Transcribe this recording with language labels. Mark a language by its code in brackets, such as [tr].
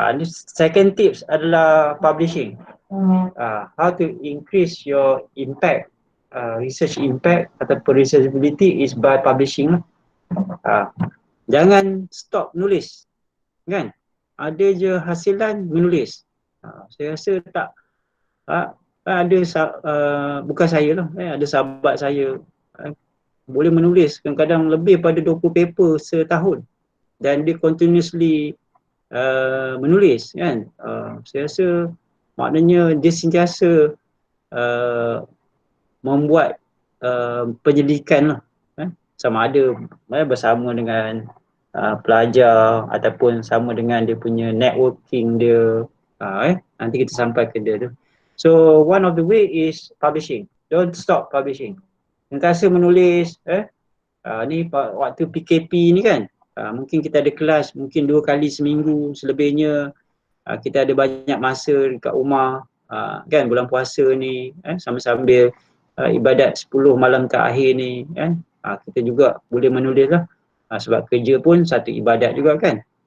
[en] Second tips [ms] adalah [en] publishing. How to increase your impact, research impact [ms] ataupun [en] researchability is by publishing. [ms] Jangan stop nulis kan. Ada je hasilan menulis. Saya rasa tak ada bukan saya lah, ada sahabat saya boleh menulis kadang-kadang lebih pada 20 paper setahun dan dia [en] continuously [ms] menulis kan. Saya rasa maknanya dia sentiasa membuat penyelidikan lah, sama ada bersama dengan pelajar ataupun sama dengan dia punya networking dia. Nanti kita sampai ke dia tu. [en] So one of the way is publishing. Don't stop publishing. [ms] Sentiasa menulis. Ni waktu PKP ni kan, mungkin kita ada kelas mungkin 2 kali seminggu, selebihnya kita ada banyak masa dekat rumah kan, bulan puasa ni sambil ibadat 10 malam terakhir ni kan, kita juga boleh menulis lah, sebab kerja pun satu ibadat juga kan.